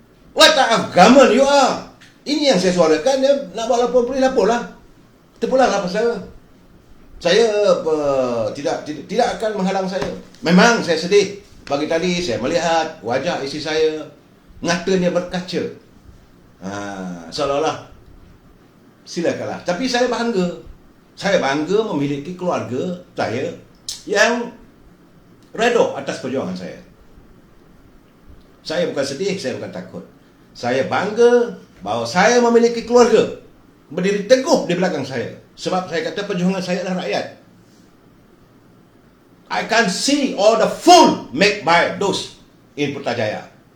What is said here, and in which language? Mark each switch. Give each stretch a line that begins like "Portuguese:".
English: What type of government you are?
Malay: Ini yang saya suarakan. Dia nak buat lapor polis, laporlah. Terpulanglah pasal saya tidak akan menghalang saya. Memang saya sedih. Pagi tadi saya melihat wajah isteri saya, matanya berkaca. Seolah-olah silakanlah. Tapi saya bangga. Saya bangga memiliki keluarga saya yang redha atas perjuangan saya. Saya bukan sedih, saya bukan takut. Saya bangga bahawa saya memiliki keluarga berdiri teguh di belakang saya. Sebab saya kata perjuangan saya adalah rakyat.
English: I can see all the fool made by those in Putrajaya.